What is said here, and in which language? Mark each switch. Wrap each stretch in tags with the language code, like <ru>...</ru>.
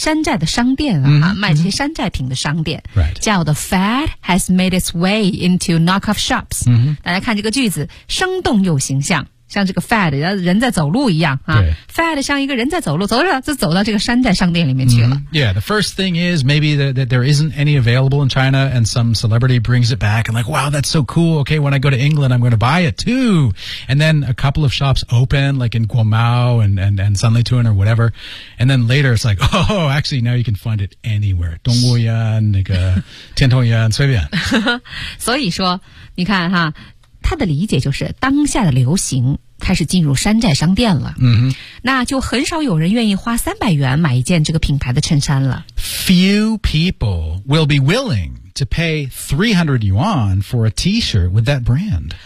<zh>山寨的商店啊、 mm-hmm. 卖这些山寨品的商店、</zh> <en>right. 叫 the fad has made its way into knock off shops.、 Mm-hmm.</en> <zh>大家看这个句子生动又形象像这个 fad 人在走路一样、啊、fad 像一个人在走路走着就走到这个山寨商店里面去了、mm-hmm.</zh> <en>Yeah, the first thing is maybe that there isn't any available in China and some celebrity brings it back and like, wow, that's so cool Okay, when I go to England, I'm going to buy it too And then a couple of shops open like in Guomao and Sanlitun or whatever And then later it's like, oh, actually now you can find it anywhere</en> <zh>东吴园、那个、天童园随便所以说你看哈他的理解就是当下的流行开始进入山寨商店了、 mm-hmm. 那就很少有人愿意花300元买一件这个品牌的衬衫了</zh> <en>Few people will be willing to pay 300 yuan for a t-shirt with that brand</en>